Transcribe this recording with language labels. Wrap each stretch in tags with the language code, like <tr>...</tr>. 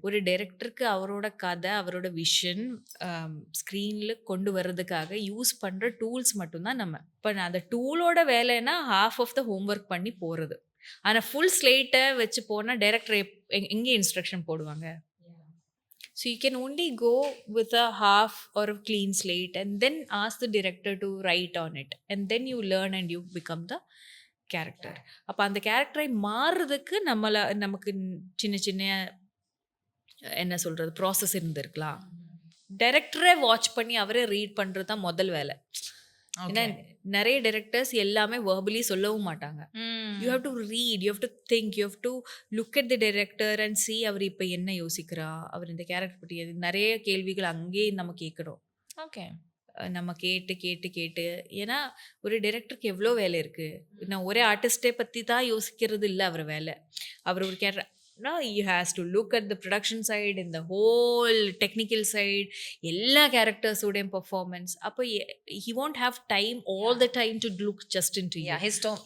<ta>ஒரு டைரக்டருக்கு அவரோட கதை, அவரோட விஷன் ஸ்க்ரீனில் கொண்டு வர்றதுக்காக யூஸ் பண்ணுற டூல்ஸ் மட்டும்தான் நம்ம. இப்போ அந்த டூலோட வேலைன்னா</ta> <en>half of the homework</en> <ta>பண்ணி போகிறது. ஆனால் ஃபுல் ஸ்லேட்டை வச்சு போனால் டைரக்டர் எங்கே இன்ஸ்ட்ரக்ஷன் போடுவாங்க?</ta> <en>So you can only go with a half or a clean slate and then ask the director to write on it. And then you learn and you become the character.</en> <ta>அப்போ அந்த கேரக்டரை மாறுறதுக்கு நமக்கு சின்ன சின்ன என்ன சொல்கிறது ப்ராசஸ் இருந்திருக்கலாம். டைரக்டரை வாட்ச் பண்ணி அவரே ரீட் பண்ணுறது தான் முதல் வேலை. ஏன்னா நிறைய டைரக்டர்ஸ் எல்லாமே வேர்பலி சொல்லவும் மாட்டாங்க.</ta> <en>you have to read, you have to think, you have to look at the director and see</en> <ta>அவர் இப்போ என்ன யோசிக்கிறா, அவர் இந்த கேரக்டர் பற்றி நிறைய கேள்விகள் அங்கேயே நம்ம கேட்குறோம். ஓகே, நம்ம கேட்டு கேட்டு கேட்டு, ஏன்னா ஒரு டைரக்டருக்கு எவ்வளோ வேலை இருக்குது. நான் ஒரே ஆர்டிஸ்டே பற்றி தான் யோசிக்கிறது இல்லை அவர் வேலை. அவர் ஒரு character</ta> <en>he has to look at the production side and the whole technical side,</en> <ta>எல்லா கேரக்டர்ஸோடையும் பெர்ஃபார்மன்ஸ்.</ta> <en>அப்போ he won't have time all the time to look just into you.</en>